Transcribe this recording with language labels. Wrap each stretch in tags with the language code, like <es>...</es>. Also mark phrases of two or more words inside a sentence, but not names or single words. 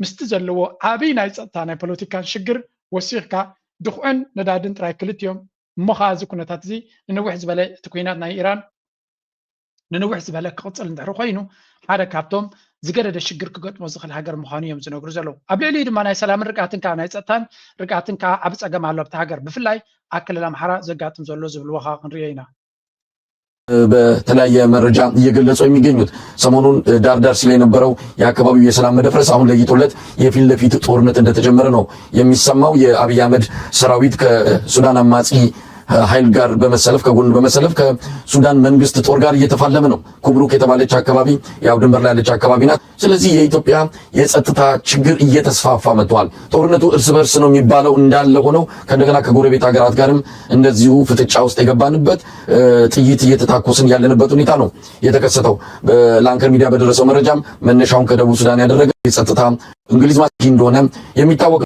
<ti>ምስቲ ዘለዎ ዓብይ ናይ ፀጥታ ናይ ፖለቲካን ሽግር ወሲኽካ ድኹዕን ነዳድን ጥራይ ክልትዮም እሞ ከዓ እዚ ኩነታት እዚ ንንውሕ ዝበለ እቲ ኩናት ናይ ኢራን ንንውሕ ዝበለ ክቅፅል እንድሕር ኮይኑ ሓደ ካብቶም ዝገደደ ሽግር ክገጥሞ ዝኽእል ሃገር ምዃኑ እዮም ዝነግሩ ዘለዉ ኣብ ልዕሊኡ ድማ ናይ ሰላምን ርግኣትን ከዓ ናይ ፀጥታን ርግኣትን ከዓ ዓብ ፀገም ኣሎ ኣብቲ ሃገር ብፍላይ ኣብ ክልል ኣምሓራ ዘጋጥም ዘሎ ዝብልዎ ከዓ ክንሪኦ ኢና</ti> <am>በተለያየ መረጃ እየገለጹ የሚገኙት ሰሞኑን ዳርዳር ሲል የነበረው የአካባቢው የሰላም መደፍረስ አሁን ለይቶለት የፊት ለፊት ጦርነት እንደተጀመረ ነው የሚሰማው። የአብይ አህመድ ሰራዊት ከሱዳን አማጺ ኃይል ጋር በመሰለፍ ከጎን በመሰለፍ ከሱዳን መንግስት ጦር ጋር እየተፋለመ ነው። ኩብሩክ የተባለች አካባቢ ያው ድንበር ላይ ያለች አካባቢ ናት። ስለዚህ የኢትዮጵያ የጸጥታ ችግር እየተስፋፋ መጥቷል። ጦርነቱ እርስ በርስ ነው የሚባለው እንዳለ ሆነው ከእንደገና ከጎረቤት ሀገራት ጋርም እንደዚሁ ፍጥጫ ውስጥ የገባንበት ጥይት እየተታኮስን ያለንበት ሁኔታ ነው የተከሰተው። በላንከር ሚዲያ በደረሰው መረጃም መነሻውን ከደቡብ ሱዳን ያደረገ የጸጥታ እንግሊዝ ማስኪ እንደሆነ የሚታወቅ</am>